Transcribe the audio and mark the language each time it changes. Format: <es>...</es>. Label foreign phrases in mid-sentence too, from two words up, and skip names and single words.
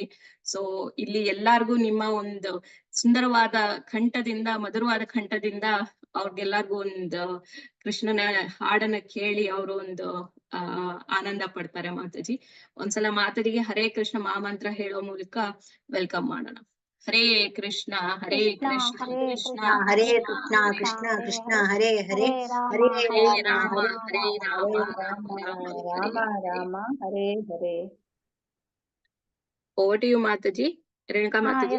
<kn>ಸೊ ಇಲ್ಲಿ ಎಲ್ಲಾರ್ಗು ನಿಮ್ಮ ಒಂದು ಸುಂದರವಾದ ಕಂಠದಿಂದ, ಮಧುರವಾದ ಕಂಠದಿಂದ ಅವ್ರಿಗೆಲ್ಲಾರ್ಗು ಒಂದು ಕೃಷ್ಣನ ಹಾಡನ್ನ ಕೇಳಿ ಅವರು ಒಂದು ಆನಂದ ಪಡ್ತಾರೆ ಮಾತಾಜಿ. ಒಂದ್ಸಲ ಮಾತಾಜಿಗೆ ಹರೇ ಕೃಷ್ಣ ಮಹಾಮಂತ್ರ ಹೇಳೋ ಮೂಲಕ ವೆಲ್ಕಮ್ ಮಾಡೋಣ.</kn> <sa>ಹರೇ ಕೃಷ್ಣ ಹರೇ ಕೃಷ್ಣ ಕೃಷ್ಣ ಹರೇ ಕೃಷ್ಣ ಕೃಷ್ಣ ಕೃಷ್ಣ ಹರೇ ಹರೇ, ಹರೇ ಹರೇ ರಾಮ ರಾಮ ಹರೇ ರಾಮ ರಾಮ ರಾಮ ರಾಮ ರಾಮ ಹರೇ ಹರೇ.</sa> <en>over to you ಮಾತಾಜಿ. ರೇಣುಕಾ ಮಾತಾಜಿ.</en>